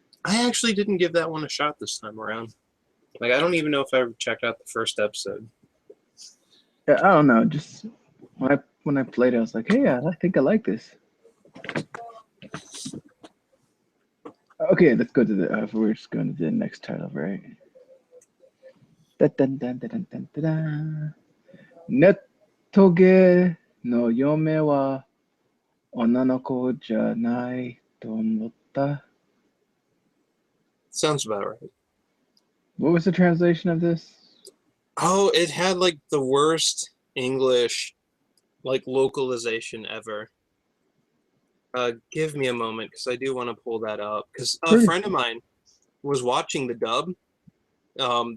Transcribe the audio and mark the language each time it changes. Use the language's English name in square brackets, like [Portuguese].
[English] I actually didn't give that one a shot this time around. Like, I don't even know if I ever checked out the first episode. Yeah, I don't know. Just when I played it, I was like, hey, I think I like this. Okay, let's go to we're just going to the next title, right? dun, dun, dun, dun, dun, dun, dun. [Japanese] ネットゲの嫁は女の子じゃないと思った。 [English] Sounds about right. What was the translation of this? Oh, it had like the worst English like localization ever. Give me a moment because I do want to pull that up because a Pretty. friend of mine was watching the dub.